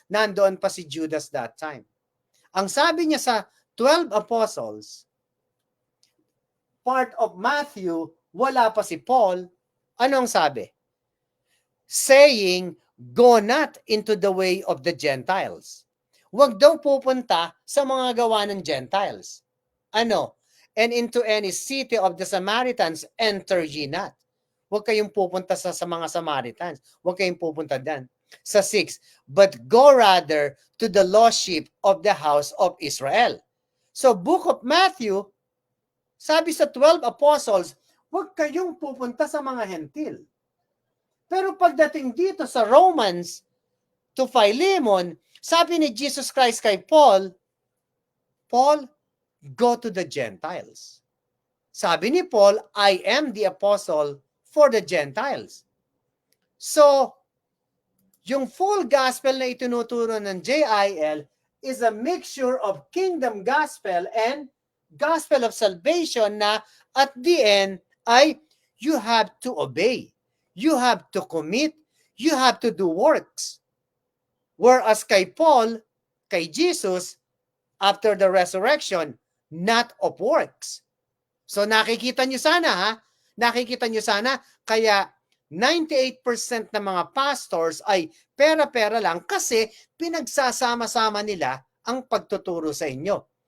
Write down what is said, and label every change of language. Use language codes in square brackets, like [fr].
[tl] Nandoon pa si Judas [en] that time. [tl] Ang sabi niya sa 12 apostles, part of Matthew, wala pa si Paul. Ano ang sabi? [en] Saying, go not into the way of the Gentiles. [tl] Huwag daw pupunta sa mga gawa ng Gentiles. Ano? [en] And into any city of the Samaritans, enter ye not. [tl] Huwag kayong pupunta sa mga Samaritans. Huwag kayong pupunta dan. [en] Sa 6, but go rather to the lost sheep of the house of Israel. [tl] So, book of Matthew, sabi sa 12 apostles, huwag kayong pupunta sa mga hentil. Pero pagdating dito sa Romans to Philemon, sabi ni Jesus Christ kay Paul, Paul, [en] go to the Gentiles. [tl] Sabi ni [en] Paul, I am the apostle for the Gentiles. So, yung full gospel [tl] na itinuturo ng [en] JIL is a mixture of kingdom gospel and gospel of salvation na at the end ay you have to obey. You have to commit. You have to do works. Whereas kay Paul, kay Jesus, after the resurrection, not of works. [tl] So nakikita nyo sana ha? Nakikita nyo sana kaya 98% ng mga pastors ay pera-pera lang kasi pinagsasama-sama nila ang pagtuturo sa inyo.